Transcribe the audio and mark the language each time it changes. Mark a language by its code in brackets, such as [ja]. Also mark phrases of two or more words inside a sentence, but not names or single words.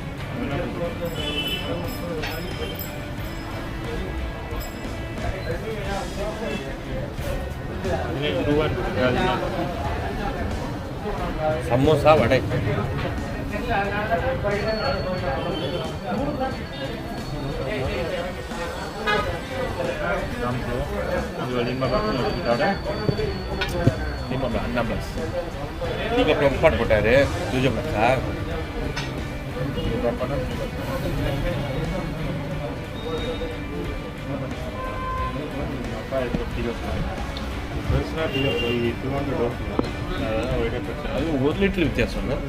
[ta] சமோசா, வடை. [ms] Jual 15 kita 16. Tiga perempuan போட்டாரு 17. berapa nanti? Apa itu kilo? Terusnya dia beli 200. [ta] அது 1 லிட்டர் வித்தியாசம் இல்லை.